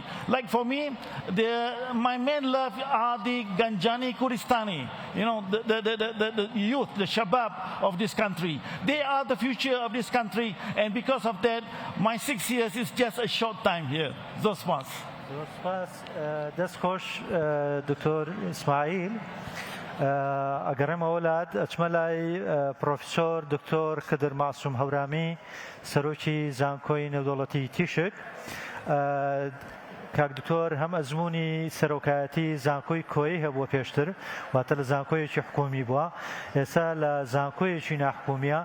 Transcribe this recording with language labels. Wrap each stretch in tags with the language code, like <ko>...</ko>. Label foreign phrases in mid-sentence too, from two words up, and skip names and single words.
<en>Like for me, my main love are the</en> <ckb>گەنجانی کوردستانی,</ckb> <en>you know, the youth, the shabab of this country. They are the future of this country, and because of that, my 6 years is just a short time here.</en> <ckb>Zosmas. دەستخۆش دکتۆر ئیسماعیل. ئەگەڕێمە وڵات ئەچمە لای پرۆفیسۆر دکتۆر کدر ماسووم هەورامی سەرۆکی زانکۆی نێودەوڵەتی تیشک. کاک دکتۆر هەم ئەزمموی سەرۆکایەتی زانکۆی کۆی هەبووە پێشتر، واتە لە زانکۆیەکی حکومی بووە، ئێستا لە زانکۆیەکی ناحکومیە.</ckb>